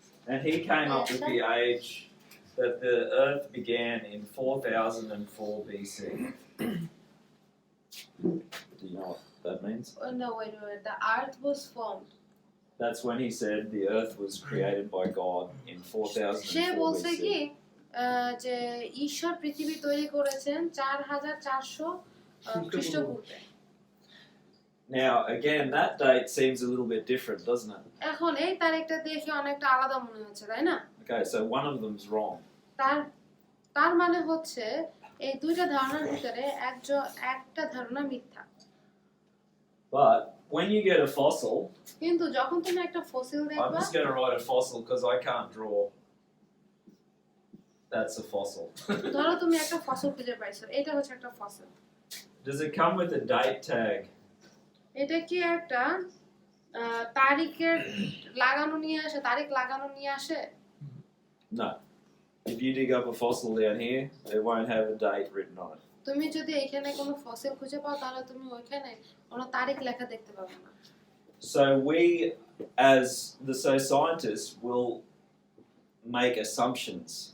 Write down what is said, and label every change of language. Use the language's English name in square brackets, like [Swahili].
[English] And he came up with the age that the earth began in 4004 BC. Do you know what that means? Oh, no, wait. The earth was formed. That's when he said the earth was created by God in [Bangla] সে [English] 4004 [Bangla] বলছে কি [English] BC. [Bangla] যে ঈশ্বর পৃথিবী তৈরি করেছেন 4400 খ্রিস্টপূর্বে। [English] Now, again, that date seems a little bit different, doesn't it? [Bangla] এখন এই তারিখটা দেখে অনেকটা আলাদা মনে হচ্ছে তাই না? [English] Okay, so one of them's wrong. [Bangla] তার মানে হচ্ছে এই দুইটা ধারণার ভিতরে একটা ধারণা মিথ্যা। [English] But when you get a fossil, [Bangla] কিন্তু যখন তুমি একটা ফসিল [English] I'm [Bangla] দেখবা [English] just going to write a fossil because I can't draw. That's a fossil. [Bangla] ধরো তুমি একটা ফসল খুঁজে পাইছো এটা হচ্ছে একটা fossil. [English] Does it come with a date tag? [Bangla] এটা কি একটা তারিখের লাগানো নিয়ে আসে তারিখ লাগানো নিয়ে আসে? [English] No. If you dig up a fossil down here, it won't have a date written on it. [Bangla] তুমি যদি এখানে কোনো ফসিল খুঁজে পাও তাহলে তুমি ওইখানে কোনো তারিখ লেখা দেখতে পাবে না। [English] So we, as the scientists, will make assumptions.